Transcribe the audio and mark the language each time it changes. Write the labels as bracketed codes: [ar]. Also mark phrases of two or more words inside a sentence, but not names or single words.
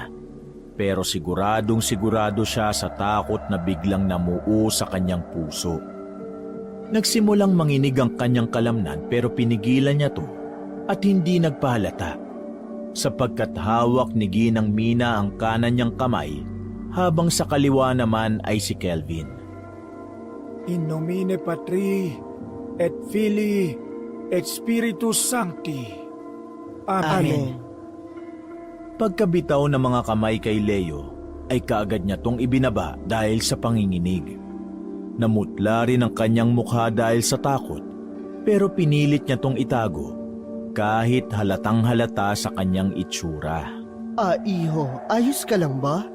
[tl] Pero siguradong sigurado siya sa takot na biglang namuo sa kanyang puso. Nagsimulang manginig ang kanyang kalamnan pero pinigilan niya to at hindi nagpahalata. Sapagkat hawak ni Ginang Mina ang kanan niyang kamay habang sa kaliwa naman ay si Kelvin. [la] In nomine Patri et Filii et Spiritus Sancti. Amen. [tl] Pagkabitaw ng mga kamay kay Leo, ay kaagad niya tong ibinaba dahil sa panginginig. Namutla rin ang kanyang mukha dahil sa takot, pero pinilit niya tong itago kahit halatang halata sa kanyang itsura. Iho, ayos ka lang ba?